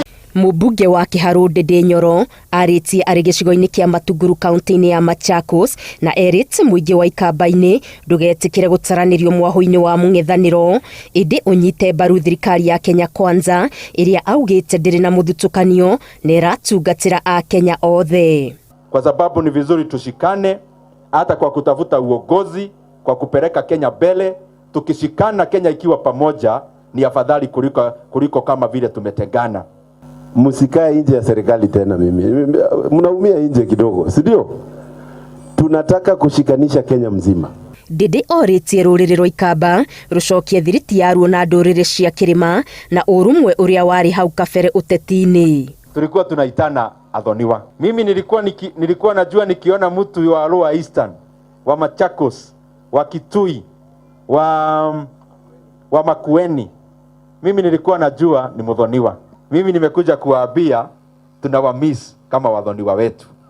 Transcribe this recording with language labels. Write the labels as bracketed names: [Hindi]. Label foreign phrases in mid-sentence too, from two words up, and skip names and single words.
[Kikuyu] Mũmbunge wa Kĩharũ Ndindi Nyoro arĩtie arĩ gĩcigo-inĩ kĩa Matungulu kaunti-inĩ ya Machakos na erĩte mũingĩ wa Aikamba-inĩ ndũgetĩkĩre gũtaranĩrio mwahũ-inĩ wa mũng'ethanĩro ĩndĩ ũnyite mbaru thirikari ya Kenya Kwanza ĩrĩa augĩte ndĩrĩ na mũthutũkanio na ĩratungatĩra Akenya othe. [Swahili] Kwa sababu ni vizuri tushikane hata kwa kutafuta uongozi, kwa kupeleka Kenya mbele. Tukishikana Kenya ikiwa pamoja ni afadhali kuliko kama vile tumetengana. Msikae nje ya serikali tena. Mnaumia nje kidogo, si ndio? Tunataka kushikanisha Kenya mzima. [Kikuyu] Ndindi orĩtie rũrĩrĩ rwa Aikamba rũcokie thiriti yaruo na ndũrĩrĩ cia Kĩrĩma na ũrũmwe ũrĩa warĩ hau kabere ũteti-inĩ. [Swahili] Tulikuwa tunaitana athoniwa. Mimi nilikuwa najua nikiona mtu wa Lower Eastern, wa Machakos, wa Kitui, wa Makueni, mimi nilikuwa najua ni mudhoniwa. Mimi nimekuja kuwaambia tunawamiss kama wadhoniwa wetu.